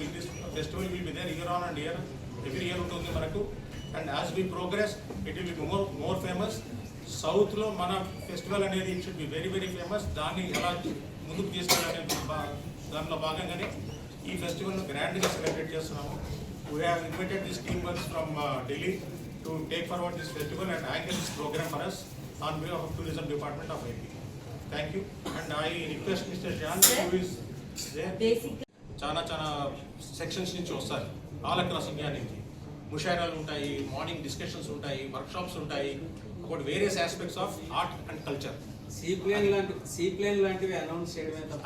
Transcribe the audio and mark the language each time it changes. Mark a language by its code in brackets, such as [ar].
[en] this festival will be there year on and year, every year [te] ఉంటుంది మనకు. [en] And as we progress it will be more famous. [te] సౌత్లో మన festival అనేది [en] It should be very very famous. [te] దాన్ని ఎలా ముందుకు తీసుకెళ్ళాలనే దానిలో భాగంగానే ఈ ఫెస్టివల్ను గ్రాండ్గా సెలబ్రేట్ చేస్తున్నాము. [en] We have invited these team works from Delhi to take forward this festival and anchor this program for us on behalf of Tourism Department of AP. Thank you. And I request Mr. Jan, who is there. [te] చాలా sections నుంచి వస్తారు, [en] all across India [te] నుంచి. ముషాయిరాలు ఉంటాయి, morning discussions ఉంటాయి, workshops ఉంటాయి [en] About various aspects of art and culture. [te] Seaplane లాంటివి announce చేయడమే తప్ప